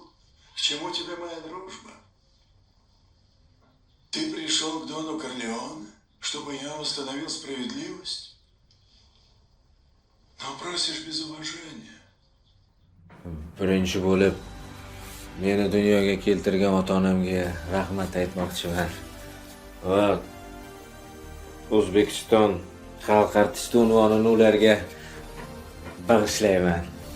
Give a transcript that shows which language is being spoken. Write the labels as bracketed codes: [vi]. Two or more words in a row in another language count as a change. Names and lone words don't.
[ru] К чему тебе моя дружба? Ты пришел к Дону Корлеоне, чтобы я восстановил справедливость? Но просишь без уважения. [uz] Birinchi bo'lib meni dunyoga keltirgan ota-onamga rahmat aytmoqchiman. Va O'zbekiston xalq artisti unvonini ularga bag'ishlayman.